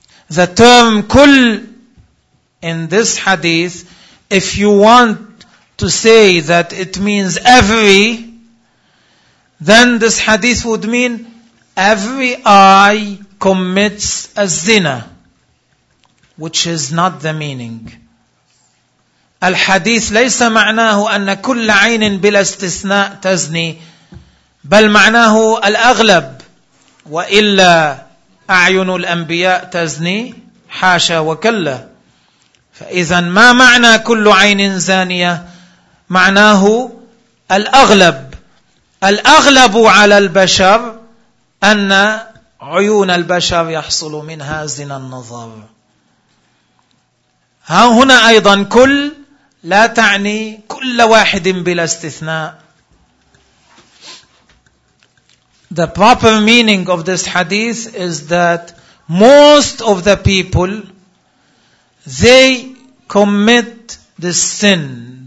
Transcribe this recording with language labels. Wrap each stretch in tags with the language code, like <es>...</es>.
<en>The term كل in this hadith, if you want to say that it means every, then this hadith would mean every eye commits a zina, which is not the meaning.</en> <ar>الحديث ليس معناه أن كل عين بلا استثناء تزني بل معناه الأغلب وإلا أعين الأنبياء تزني حاشا وكلا فإذا ما معنى كل عين زانية معناه الأغلب الأغلب على البشر أن عيون البشر يحصل منها زنا النظر ها هنا أيضا كل لا تعني كل واحد بلا استثناء.</ar> <en>The proper meaning of this hadith is that most of the people, they commit this sin.</en>